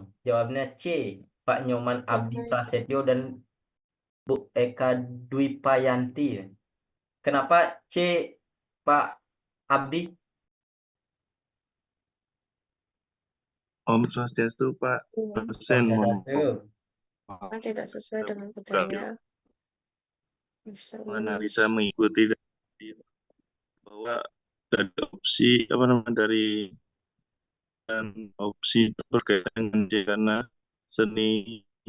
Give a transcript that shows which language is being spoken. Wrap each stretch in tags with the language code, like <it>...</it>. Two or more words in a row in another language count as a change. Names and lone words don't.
<id>Jawabnya C, Pak Nyoman Abdi Prasetyo dan Bu Eka Dwipayanti. Kenapa C, Pak Abdi?</id> <ban>Om Swastiastu,</ban> <id>Pak dosen. Tidak sesuai dengan budaya. Analisa mengikuti bahwa ada opsi dari dan opsi berkaitan dengan karena seni</id>